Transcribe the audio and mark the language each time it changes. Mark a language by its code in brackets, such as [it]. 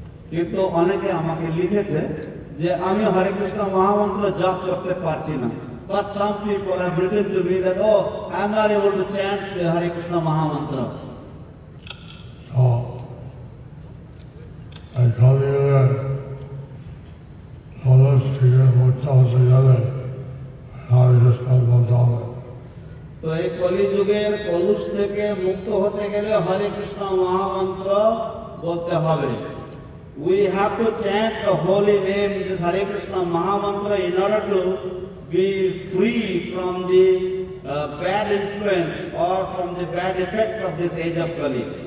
[bn] কিন্তু অনেকে আমাকে লিখেছে যে আমি হরে কৃষ্ণ মহামন্ত্র জপ করতে পারছি না। [en] But some people have written to me that, oh, I am not able to chant the Hare Krishna Mahamantra. So, I tell you that Solas Tigre Mutta Sigale, Hare Krishna Bhakti. [bn] তো এই কলিযুগের কলুষ থেকে মুক্ত হতে গেলে হরে কৃষ্ণ মহামন্ত্র বলতে হবে। [en] We have to chant the holy name, this Hare Krishna Mahamantra, in order to be free from the bad influence or from the bad effects of this age of Kali.